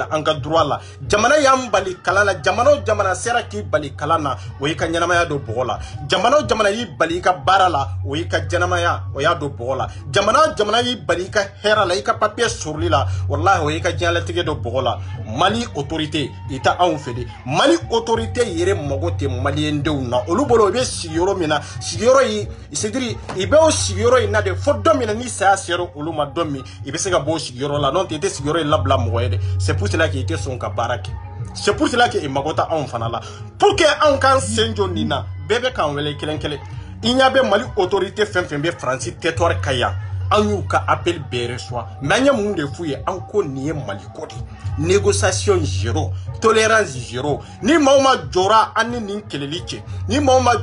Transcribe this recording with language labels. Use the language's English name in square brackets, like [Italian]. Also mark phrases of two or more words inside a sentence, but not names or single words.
[Bambara] an ka droit la jamana y'an bali kalan na jamana o jamana sera k'i bali kalan na o y'i ka ɲɛnamaya don bɔgɔ la jamana o jamana y'i bali i ka baara la o y'i ka ɲɛnamaya o y'a don bɔgɔ la jamana o jamana y'i bali i ka hɛrɛ la i ka papier sɔrɔli la wallahi o y'i ka diɲɛlatigɛ don bɔgɔ la Mali autorité i tɛ anw fɛ de Mali autorité yɛrɛ mago tɛ maliyɛndenw na olu bolo o bɛ sigiyɔrɔ min na sigiyɔrɔ yi [French] c'est-à-dire [Bambara] i bɛ o sigiyɔrɔ in na de fo dɔ min na ni saya sera olu ma dɔ min i bɛ se ka bɔ o sigiyɔrɔ la n'o tɛ i tɛ sigiyɔrɔ in labila mɔgɔ ye dɛ [French] c'est pour cela que [Bambara] i tɛ sɔn ka baara kɛ [French] c'est pour cela que [Bambara] i mago tɛ anw fana la [French] pour que [Bambara] anw k'an sen jɔ nin na bɛɛ bɛ k'an wele kelen kelen i ɲɛ bɛ Mali autorité fɛn fɛn bɛ Faransi territoire kan yan an y'u ka appel bɛɛ [French] reçoit mais [Bambara] an ye mun de f'u ye an ko nin ye Maliko de [French] négociation zéro tolérance zéro [Bambara] ni maa ma jɔra an ni nin kɛlɛli cɛ ni maa ma